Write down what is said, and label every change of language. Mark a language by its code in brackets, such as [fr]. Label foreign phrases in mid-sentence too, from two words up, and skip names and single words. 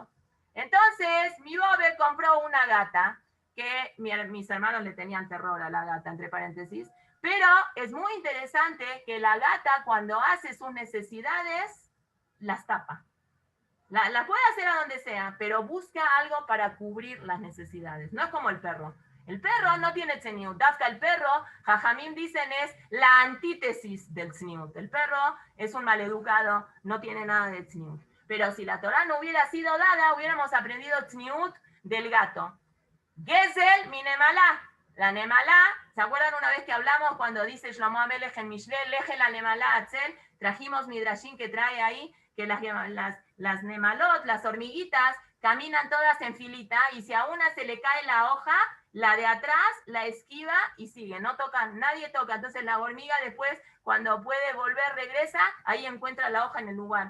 [es] Entonces, mi bobe compró una gata, que mis hermanos le tenían terror a la gata, entre paréntesis, pero es muy interesante que la gata, cuando hace sus necesidades, las tapa. La puede hacer a donde sea, pero busca algo para cubrir las necesidades. No es como el perro. El perro no tiene tzniut. Dafka, el perro, Jajamim dicen, es la antítesis del tzniut. El perro es un maleducado, no tiene nada de tzniut. Pero si la Torah no hubiera sido dada, hubiéramos aprendido tzniut del gato. [he] גזל מנמלה. [es] La nemalá, ¿se acuerdan una vez que hablamos cuando dice Shlomo Amelech en Mishlei, [he] לך אל נמלה עצל? [es] Trajimos midrashim que trae ahí que las nemalot, las hormiguitas, caminan todas en filita y si a una se le cae la hoja, la de atrás la esquiva y sigue, no tocan, nadie toca. Entonces la hormiga después, cuando puede volver, regresa, ahí encuentra la hoja en el lugar.